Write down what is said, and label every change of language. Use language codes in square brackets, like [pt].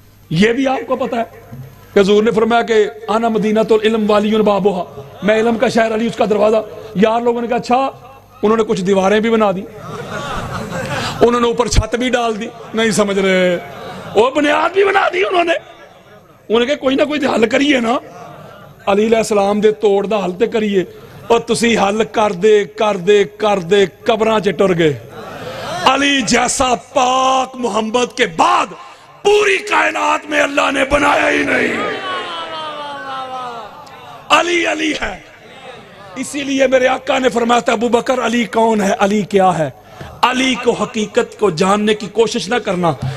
[ur] یہ بھی آپ کو پتا ہے کہ حضور نے فرمایا کہ [ar] انا مدینۃ العلم والی بابوہا، [ur] میں علم کا شہر، علی اس کا دروازہ. یار لوگوں نے کہا اچھا، انہوں نے کچھ دیواریں بھی بنا دی، انہوں نے اوپر چھت بھی ڈال دی. نہیں سمجھ رہے؟ وہ بنیاد بھی بنا دی انہوں نے کہا کوئی نہ کوئی حل کریے نا. [pa] علی علیہ السلام دے توڑ دا حل تے کریے. اور تسی حل کر دے قبراں چ ٹر گئے. [ur] علی جیسا پاک محمد کے بعد پوری کائنات میں اللہ نے بنایا ہی نہیں. علی علی ہے. اسی لیے میرے آقا نے فرمایا تھا ابو بکر علی کون ہے، علی کیا ہے؟ علی کو حقیقت کو جاننے کی کوشش نہ کرنا.